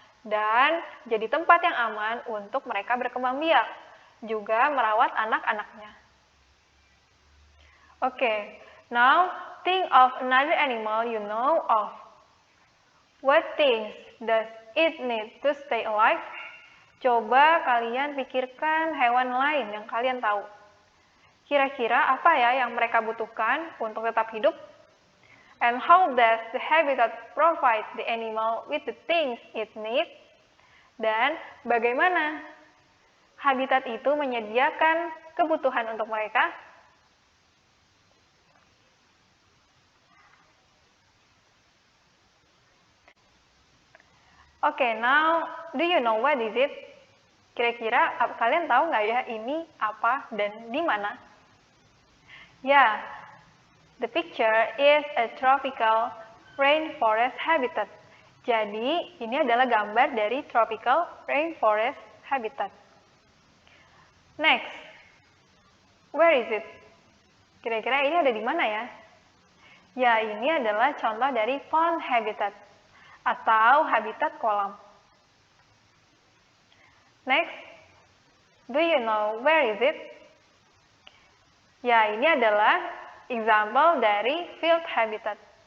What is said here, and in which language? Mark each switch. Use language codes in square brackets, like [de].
[id] Dan jadi tempat yang aman untuk mereka berkembang biak, juga merawat anak-anaknya. [en] Okay, now think of another animal you know of. What things does it need to stay alive? [id] Coba kalian pikirkan hewan lain yang kalian tahu. Kira-kira apa ya yang mereka butuhkan untuk tetap hidup? [en] And how does the habitat provide the animal with the things it needs? [id] Dan bagaimana habitat itu menyediakan kebutuhan untuk mereka? [en] Okay, now do you know what is it? [id] Kira-kira kalian tahu nggak ya ini apa dan di mana? [en] Ya, the picture is a tropical rainforest habitat. [id] Jadi, ini adalah gambar dari tropical rainforest habitat. [en] Next, where is it? [id] Kira-kira ini ada di mana ya? Ya, ini adalah contoh dari pond habitat atau habitat kolam. [en] Next, do you know where is it? [id] Ya, ini adalah example dari field habitat.